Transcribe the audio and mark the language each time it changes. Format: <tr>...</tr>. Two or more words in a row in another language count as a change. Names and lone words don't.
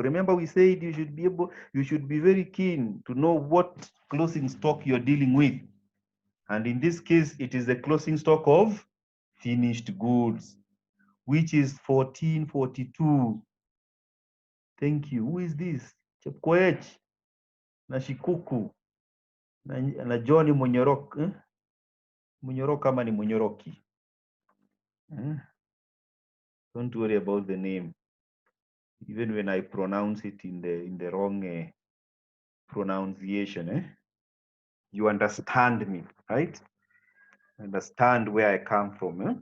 <en>Remember, we said you should be very keen to know what closing stock you're dealing with. And in this case, it is the closing stock of finished goods, which is 1442. Thank you. Who is this?</en> <sw>Chepkoech na Shikuku na Johnny Munyorok. Munyorok ama ni Munyoroki.</sw> <en>Don't worry about the name. Even when I pronounce it in the wrong pronunciation, you understand me, right? Understand where I come from.</en>